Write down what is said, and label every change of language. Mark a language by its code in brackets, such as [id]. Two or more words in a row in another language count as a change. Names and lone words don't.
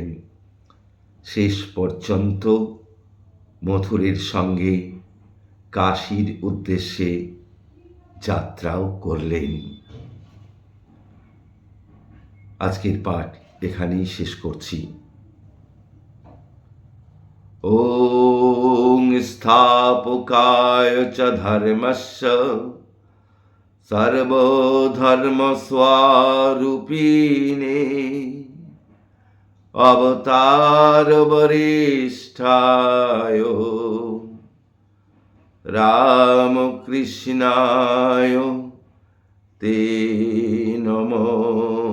[bn] শেষ পর্যন্ত মথুরের সঙ্গে কাশীর উদ্দেশ্যে যাত্রাও করলেন। আজকের পাঠ এখানেই শেষ করছি। [sa] ওং স্থাপকায় চ ধর্মস্য सर्वधर्मस्वरूपिणे अवतार वरिष्ठाय रामकृष्णाय ते नमः।